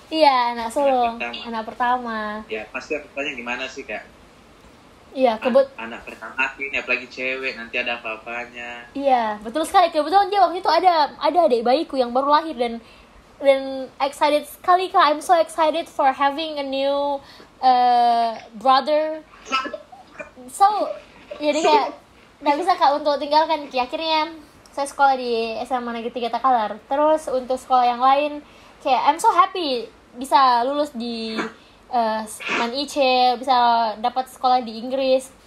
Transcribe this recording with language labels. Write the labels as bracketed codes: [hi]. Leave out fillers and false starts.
[id] Iya, anak sulung, anak pertama. Ya, pasti aku tanya gimana sih Kak? Iya, anak pertama ini, apalagi cewek, nanti ada apa-apanya. Iya, betul sekali. Kebetulan dia waktu itu ada adik bayiku yang baru lahir dan excited sekali Kak. [en] I'm so excited for having a new brother. [id] So, jadi kayak nggak bisa Kak untuk tinggalkan. Akhirnya saya sekolah di SMA Negeri 3 Takalar. Terus untuk sekolah yang lain kayak [en] I'm so happy [id] bisa lulus di Man IC, bisa dapat sekolah di Inggris.